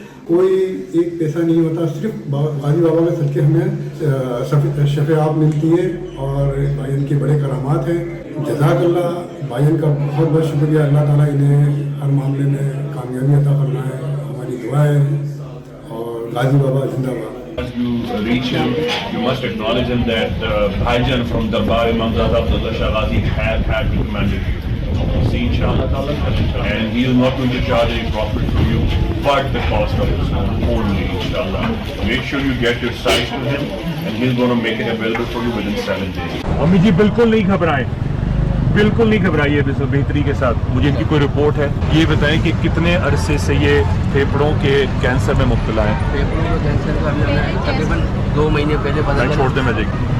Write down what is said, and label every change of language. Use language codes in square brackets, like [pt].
[ur] کوئی ایک پیسہ نہیں ہوتا، صرف غازی بابا کے صدقے ہمیں شفا یاب ملتی ہے، اور بھائیوں کے بڑے کرامات ہیں. جزاک اللہ. بھائیوں کا بہت بہت شکریہ. اللہ تعالیٰ انہیں ہر معاملے میں کامیابی عطا فرمائے، ہماری دعا ہے. اور غازی بابا زندہ باد. [en] As you reach him, you must acknowledge him that Bhaijan from Darbar Imamzada Abdullah Shah Ghazi had recommended you. See, inshallah ta'ala, and he is not going to charge any profit from you, but the cost of his own only, inshallah. Make sure you get your size to him, and he's going to make it available for you within 7 days. [ur] امی جی بالکل نہیں گھبرائیں، بالکل نہیں گھبرائیے. بہتری کے ساتھ مجھے ان کی کوئی رپورٹ ہے. یہ بتائیں کہ کتنے عرصے سے یہ پھیپھڑوں کے کینسر میں مبتلا ہے؟ پھیپھڑوں کے کینسر کا ہمیں تقریباً 2 مہینے پہلے پتا چلا. چھوڑ دیں میں دیکھ.